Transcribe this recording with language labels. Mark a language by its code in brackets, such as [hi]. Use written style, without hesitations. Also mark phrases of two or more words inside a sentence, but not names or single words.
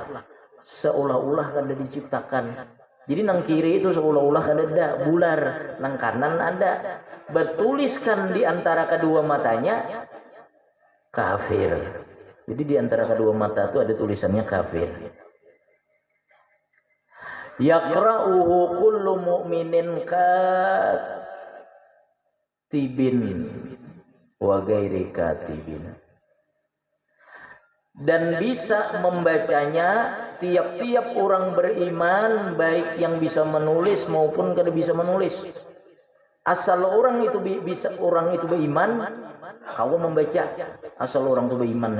[bjn] Seolah-olah kada diciptakan. Jadi nang kiri itu seolah-olah kada ada, bular. Nang kanan ada. Bertuliskan di antara kedua matanya kafir. Jadi di antara kedua mata itu ada tulisannya kafir. [ar] Yaqra'uhu kullu mu'minin katibin wa ghairi katibin. [bjn] Dan bisa membacanya tiap-tiap orang beriman, baik yang bisa menulis maupun kada bisa menulis. Asal orang itu beriman, kau membaca. Asal orang itu beriman.